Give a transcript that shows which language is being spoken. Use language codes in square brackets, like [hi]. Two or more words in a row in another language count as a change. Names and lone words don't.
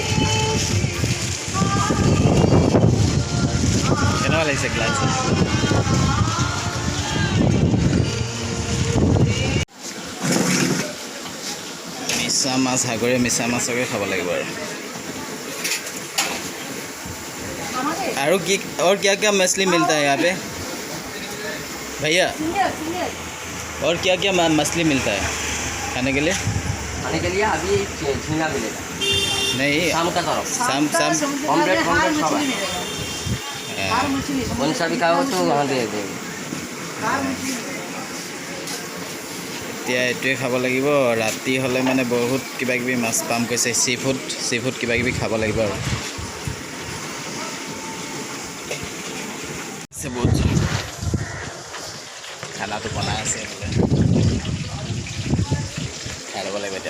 [as] কেনেকুৱা লাগিছে গ্লাছ? মিছা মাছ, সাগৰীয় মিছা মাছকে খাব লাগিব আৰু কি [hi] और क्या क्या मछली मिलता है यहाँ पे भैया? और क्या क्या मछली मिलता है खाने के लिए? खाने के लिए अभी झींगा मिलेगा, नहीं शाम का तरफ शाम ऑमलेट सब है। कौन सा भी खाओ तो वहाँ दे देंगे। [as] এতিয়া এইটোৱে খাব লাগিব। ৰাতি হ'লে মানে বহুত কিবা কিবি মাছ পাম কৈছে। [en] sea food [as] কিবা কিবি খাব লাগিব আৰু। বহুত খানাটো বনাই আছে, খাই ল'ব লাগিব এতিয়া।